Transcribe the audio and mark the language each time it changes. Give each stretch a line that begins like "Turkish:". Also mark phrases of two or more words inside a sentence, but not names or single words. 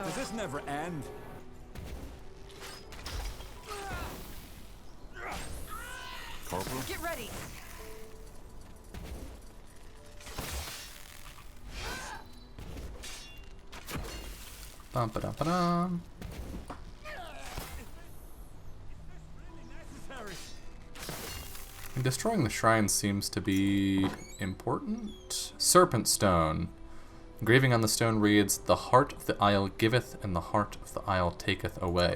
English: Does this never end? Corporal? Get ready. Bum ba dum ba dum. And destroying the shrines seems to be important. Serpent Stone. Engraving on the stone reads, "The heart of the isle giveth, and the heart of the isle taketh away."